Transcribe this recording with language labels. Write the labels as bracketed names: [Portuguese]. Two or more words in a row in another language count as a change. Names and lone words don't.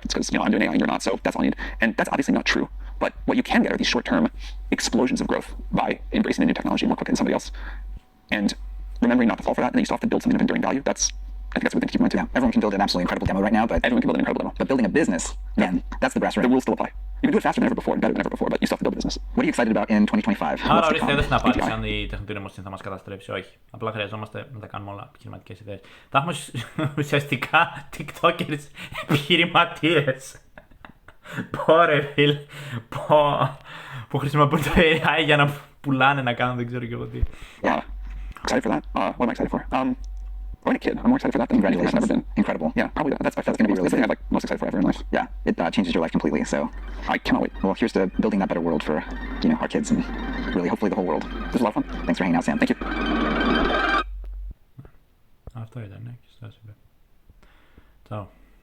[English] It's because I'm doing AI and you're not, so that's all I need. And that's obviously not true. But what you can get are these short-term explosions of growth by embracing a new technology more quickly than somebody else, and remembering not to fall for that. And then you still have to build something of enduring value. I think that's what we keep in mind too. Yeah, everyone can build an absolutely incredible demo right now, but everyone can build an incredible demo. But building a business, man, that's the brass ring. The rules still apply. You can do it faster than ever before and better than ever before, but you still have to build a business. What are you excited about in 2025? [Greek] Άρα ορίστε, δεν θα απάντηση αν η τεχνητή νοημοσύνη θα μας καταστρέψει. Όχι. Απλά χρειαζόμαστε να τα κάνουμε όλα επιχειρηματικές ιδέες. Θα έχουμε ουσιαστικά TikTokers επιχειρηματίες. Πόρε φίλ. Που χρησιμοποιούν το AI για να πουλάνε, να κάνουν δεν ξέρω και εγώ τι. [English] Yeah. Excited for that. What am I excited for? Or a kid. I'm more excited for that than anything I've ever been. Incredible. Yeah, probably that. That's going to be really something I'm like most excited for ever in life. Yeah, it changes your life completely. So I cannot wait. Well, here's to building that better world for our kids and really hopefully the whole world. This was a lot of fun. Thanks for hanging out, Sam. Thank you. [Greek] Αυτό ήταν, ναι. Ciao.